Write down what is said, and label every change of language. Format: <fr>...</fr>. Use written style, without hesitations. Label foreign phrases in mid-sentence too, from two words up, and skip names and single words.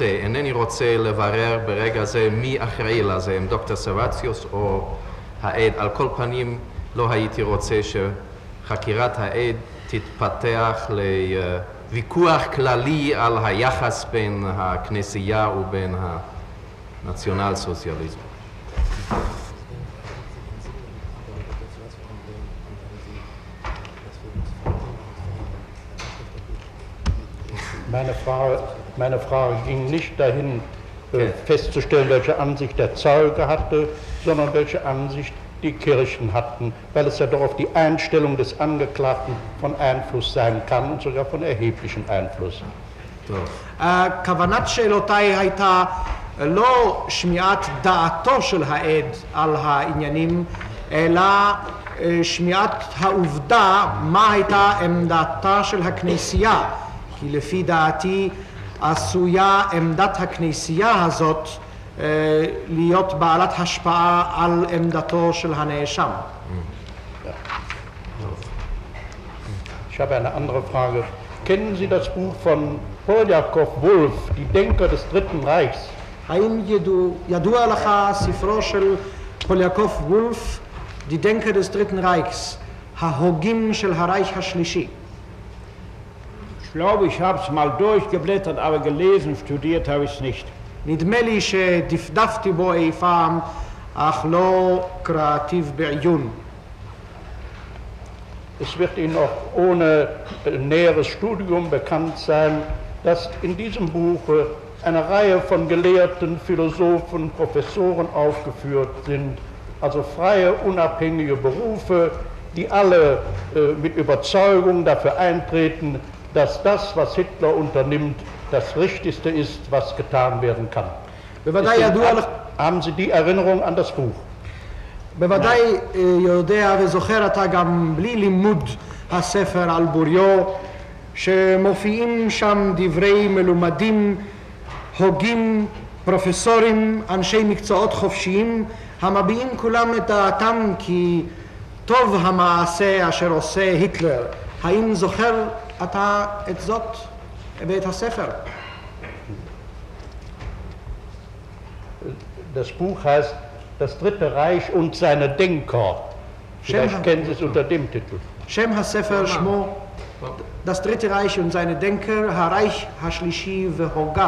<he>אינני רוצה לברר ברגע זה מי אחראי לזה, אם דוקטור סרווציוס או העד. על כל פנים לא הייתי רוצה שחקירת העד תתפתח לוויכוח כללי על היחס בין הכנסייה ובין הנציונל סוציאליזם.</he> <de>Meine Frage ging nicht dahin, festzustellen, welche Ansicht der Zeuge hatte, sondern welche Ansicht die Kirchen hatten, weil es ja doch auf die Einstellung des Angeklagten von Einfluss sein kann und sogar von erheblichem Einfluss.</de> <he>כוונת שאלותיי הייתה לא שמיעת דעתו של העד על העניינים, אלא שמיעת העובדה מה הייתה עמדתה של הכנסייה. כי לפי דעתי עשויה עמדת הכנסייה הזאת להיות בעלת השפעה על עמדתו של הנאשם.</he> <de>Ich habe eine andere Frage. Kennen Sie das Buch von Poljakov Wolf, Die Denker des Dritten Reichs?</de> <he>האם ידוע לך ספרו של פוליאקוב וולף, Die Denker des Dritten Reichs, ההוגים של הרייך השלישי?</he> <de>Ich glaube, ich habe es mal durchgeblättert, aber gelesen, studiert habe ich es nicht.</de> <he>נדמה לי שדפדפתי בו אי פעם, אך לא קראטיב בעיון.</he> <de>Es wird Ihnen auch ohne näheres Studium bekannt sein, dass in diesem Buch eine Reihe von Gelehrten, Philosophen, Professoren aufgeführt sind, also freie, unabhängige Berufe, die alle mit Überzeugung dafür eintreten, dass das, was Hitler unternimmt, das Richtigste ist, was getan werden kann. Haben Sie die Erinnerung an das Buch?</de> <he>בוודאי יודע וזוכר אתה גם בלי לימוד הספר על בוריו, שמופיעים שם דברי מלומדים, הוגים, פרופסורים, אנשי מקצועות חופשיים, המביעים כולם את דעתם כי טוב המעשה אשר עושה היטלר. האם זוכר אתה את זאת ואת הספר?</he> <de>Das Buch heißt Das Dritte Reich und seine Denker. Vielleicht kennen Sie es unter dem Titel.</de> <he>שם הספר שמו Das Dritte Reich und seine Denker, הרייך השלישי והוגיו.</he>